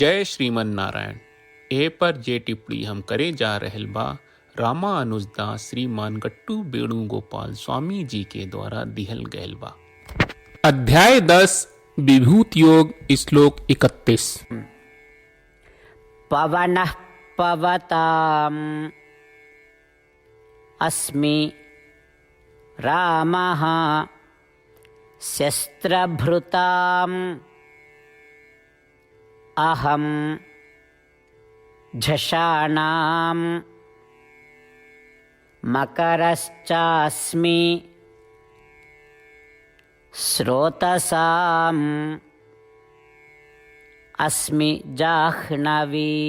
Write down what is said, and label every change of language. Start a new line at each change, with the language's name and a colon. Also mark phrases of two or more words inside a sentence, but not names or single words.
Bhojpuri: जय श्रीमन नारायण। ए पर जे टिप्पणी हम करे जा रहल बा रामानुजदास श्रीमान गट्टू वेणुगोपाल स्वामी जी के द्वारा दिहल गयल बा। अध्याय 10 विभूति योग श्लोक 31।
Sanskrit: पवनः पवताम् अस्मि रामः शस्त्रभृताम् अहं झषाणाम् मकरश्चास्मि स्रोतसाम् अस्मि जाह्नवी।